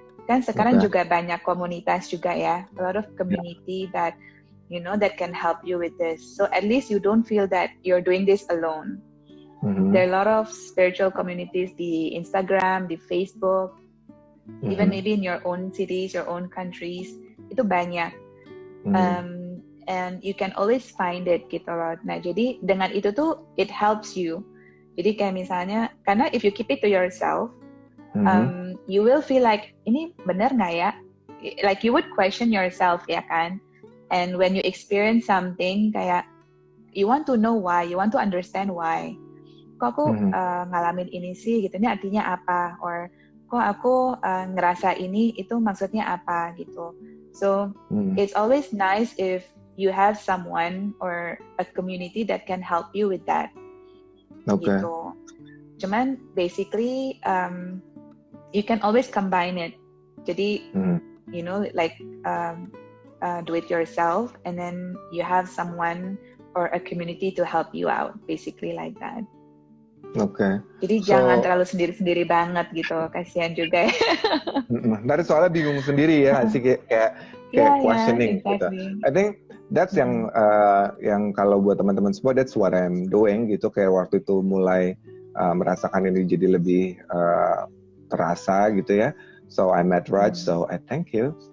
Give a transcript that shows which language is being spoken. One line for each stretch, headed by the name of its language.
Indonesian: Kan sekarang juga banyak komunitas juga ya,
English: a lot of community that, that can help you with this. So at least you don't feel that you're doing this alone. There are a lot of spiritual communities di Instagram, di Facebook, even maybe in your own cities, your own countries,
Indonesian: itu banyak.
English: And you can always find it gitu loh.
Indonesian: Nah, jadi dengan itu tuh
English: it helps you.
Indonesian: Jadi kayak misalnya, karena
English: if you keep it to yourself, you will feel like,
Indonesian: ini bener nggak ya?
English: Like you would question yourself,
Indonesian: ya kan?
English: And when you experience something, kayak you want to know why, you want to understand why.
Indonesian: Kok aku ngalamin ini sih, gitu. Ini artinya apa? Or kok aku ngerasa ini, itu maksudnya apa, gitu.
English: So, it's always nice if you have someone or a community that can help you with that. Okay.
Indonesian: Gitu.
English: Cuman basically you can always combine it. Jadi like do it yourself and then you have someone or a community to help you out, basically like that. Okay.
Indonesian: Jadi jangan terlalu sendiri-sendiri banget gitu, kasihan juga ya. Dari soalnya bingung sendiri ya, sih kayak questioning exactly.
English: Gitu. I think that's
Indonesian: yang kalau buat teman-teman semua,
English: that's what I'm doing gitu.
Indonesian: Kayak waktu itu mulai merasakan ini jadi lebih terasa gitu ya.
English: So I met Raj, so I thank you.